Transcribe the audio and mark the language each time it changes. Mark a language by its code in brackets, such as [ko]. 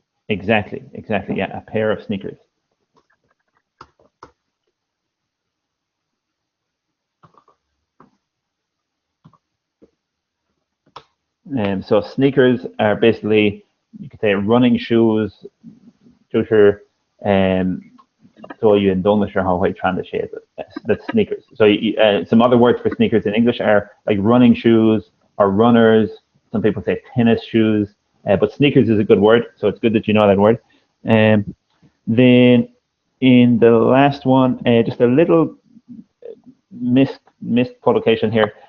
[en] Exactly. Yeah, a pair of sneakers. So sneakers are basically, you could say, running shoes. [zh] 就是所以运动的时候会穿的鞋子. [en] That's sneakers. So some other words for sneakers in English are like running shoes or runners. Some people say tennis shoes, but sneakers is a good word, so it's good that you know that word. Then in the last one, just a little missed collocation here.